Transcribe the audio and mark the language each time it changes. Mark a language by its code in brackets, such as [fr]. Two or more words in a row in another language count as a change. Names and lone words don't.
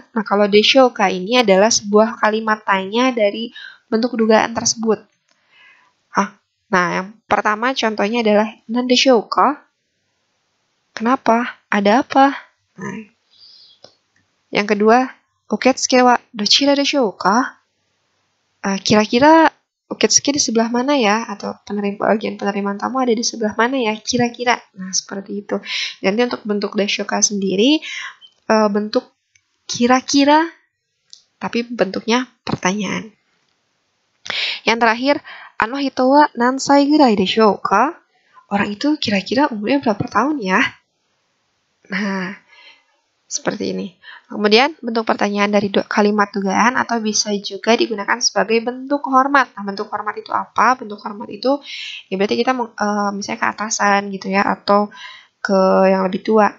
[id] Nah, kalau deshoka ini adalah sebuah kalimat tanya dari bentuk dugaan tersebut. Nah, yang pertama contohnya adalah [ja] 何でしょうか? [id] Kenapa? Ada apa? Nah, yang kedua, [ja] 受付はどちらでしょうか? [id] Kira-kira uketsuke di sebelah mana ya? Atau bagian penerimaan tamu ada di sebelah mana ya? Kira-kira. Nah, seperti itu. Nanti untuk bentuk deshoka sendiri, bentuk kira-kira, tapi bentuknya pertanyaan. Yang terakhir, [ja] あの人は何歳ぐらいでしょうか? [id] Orang itu kira-kira umurnya berapa tahun ya? Nah, Seperti ini. Kemudian bentuk pertanyaan dari kalimat dugaan atau bisa juga digunakan sebagai bentuk hormat. Nah, bentuk hormat itu apa? Bentuk hormat itu ya berarti kita misalnya ke atasan gitu ya, atau ke yang lebih tua.